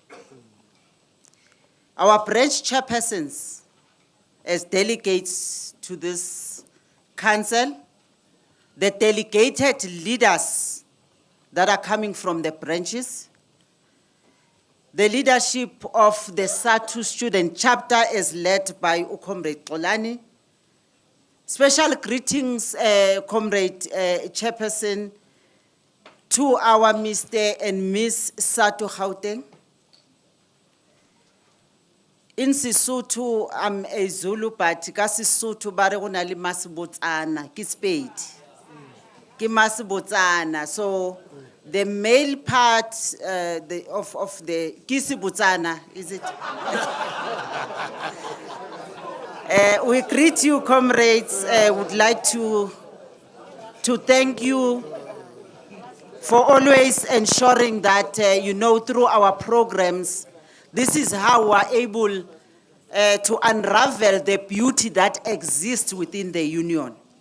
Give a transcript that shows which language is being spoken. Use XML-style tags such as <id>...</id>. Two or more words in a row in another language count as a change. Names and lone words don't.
<en>Our branch chairpersons, as delegates to this council, the delegated leaders that are coming from the branches, the leadership of the Sadtu student chapter is led by Comrade Xolani. Special greetings, Comrade Chairperson, to our Mr. and Miss Sadtu Gauteng. In Sesotho, I'm a Zulu, but</en> <nso>ka Sesotho ba re go na le Masibotsana, ke Sepedi. Ke Masibotsana.</nso> <en>So the male part of the Kisibotsana, is it? We greet you, comrades. Would like to thank you for always ensuring that, through our programs, this is how we are able to unravel the beauty that exists within the union.</en>